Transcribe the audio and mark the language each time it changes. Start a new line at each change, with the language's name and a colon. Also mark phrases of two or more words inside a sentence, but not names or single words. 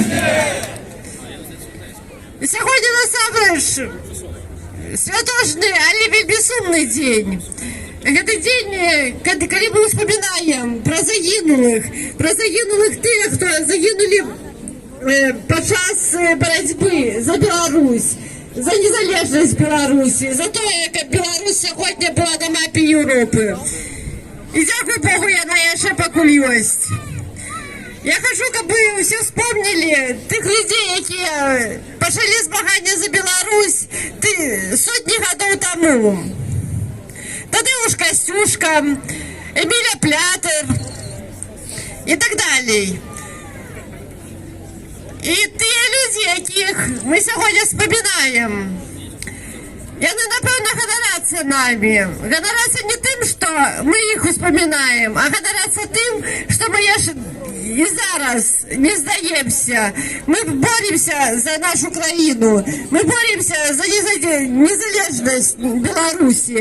Belarusian: Сьогодні насамрэч святочны, але вельмі сумны дзень. Гэта дзень, калі мы ўспамінаем пра загінулых тых, хто загінулі падчас барацьбы за Беларусь, за незалежнасць Беларусі, за тое, каб Беларусь сьогодні була на мапе Європи. І дзякуй Богу, яна яшчэ пакуль ёсць. Я хочу, каб
Russian: вы все вспомнили
Belarusian: тых людей, якія пачалі змаганне за Беларусь сотні гадоў таму.
Russian: Тадеуш Костюшка, Эмиля Плятер и так далее.
Belarusian: И тыя людзі, якіх мы сьогодні вспоминаем, яны, напэўна, ганарацца намі. Ганарацца не тым, што мы іх успамінаем, а ганарацца тым, што мы і зараз не здаемся.
Russian: Мы боремся за нашу
Belarusian: краіну,
Russian: мы боремся за
Belarusian: незалежнасць Беларусі.